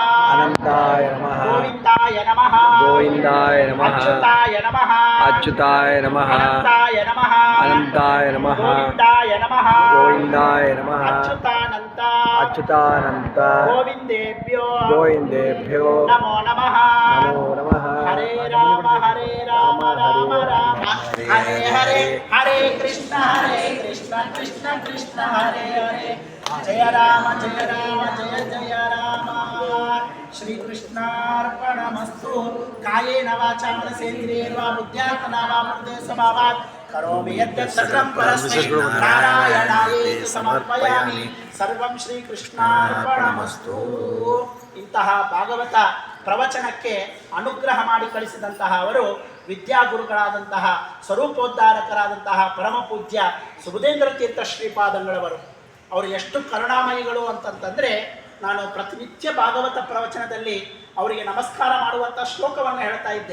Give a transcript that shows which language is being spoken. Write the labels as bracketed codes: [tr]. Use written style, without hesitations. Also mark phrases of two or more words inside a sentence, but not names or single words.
[sa] ಅನಂತಾಯ ನಮಃ, ಗೋವಿಂದಾಯ ನಮಃ, ಗೋವಿಂದಾಯ ನಮಃ, ಅಚ್ಯುತಾಯ ನಮಃ, ಅಚ್ಯುತಾಯ ನಮಃ, ಅನಂತಾಯ ನಮಃ, ಅನಂತಾಯ ನಮಃ, ಗೋವಿಂದಾಯ ನಮಃ, ಗೋವಿಂದಾಯ ನಮಃ, ಅಚ್ಯುತಾನಂತ ಅಚ್ಯುತಾನಂತ ಗೋವಿಂದೇಭ್ಯೋ ಗೋವಿಂದೇಭ್ಯೋ ನಮೋ ನಮಃ. ನಮೋ ನಮಃ. ಹರೇ ರಾಮ ರಾಮ ರಾಮ ಹರೇ ಹರೇ, ಹರೇ ಕೃಷ್ಣ ಕೃಷ್ಣ ಕೃಷ್ಣ ಹರೇ ಹರೇ, ಜಯ ರಾಮ ಜಯ ಜಯ ರಾಮ. ಶ್ರೀಕೃಷ್ಣಾರ್ಪಣಮಸ್ತು. ಕಾಯೇನ ವಾಚಾ ಮನಸೇಂದ್ರಿಯೇರ್ವಾ ಬುದ್ಧ್ಯಾತ್ಮನಾ ವಾ ಪ್ರಕೃತಿ ಸ್ವಭಾವಾತ್ ಕರೋಮಿ ಯದ್ಯತ್ ಸಕಲಂ ಪರಸ್ಮೈ ನಾರಾಯಣಾಯೇತಿ ಸಮರ್ಪಯಾಮಿ. ಸರ್ವಂ ಶ್ರೀಕೃಷ್ಣಾರ್ಪಣಮಸ್ತು. [kn] ಇಂತಹ ಭಾಗವತ ಪ್ರವಚನಕ್ಕೆ ಅನುಗ್ರಹ ಮಾಡಿ ಕಳಿಸಿದಂತಹ ಅವರು ವಿದ್ಯಾಗುರುಗಳಾದಂತಹ ಸ್ವರೂಪೋದ್ಧಾರಕರಾದಂತಹ ಪರಮ ಪೂಜ್ಯ ಸುಬುಧೇಂದ್ರ ತೀರ್ಥ ಶ್ರೀಪಾದಂಗಳವರು. ಅವರು ಎಷ್ಟು ಕರುಣಾಮಯಿಗಳು ಅಂತಂತಂದರೆ, ನಾನು ಪ್ರತಿನಿತ್ಯ ಭಾಗವತ ಪ್ರವಚನದಲ್ಲಿ ಅವರಿಗೆ ನಮಸ್ಕಾರ ಮಾಡುವಂಥ ಶ್ಲೋಕವನ್ನು ಹೇಳ್ತಾ ಇದ್ದೆ.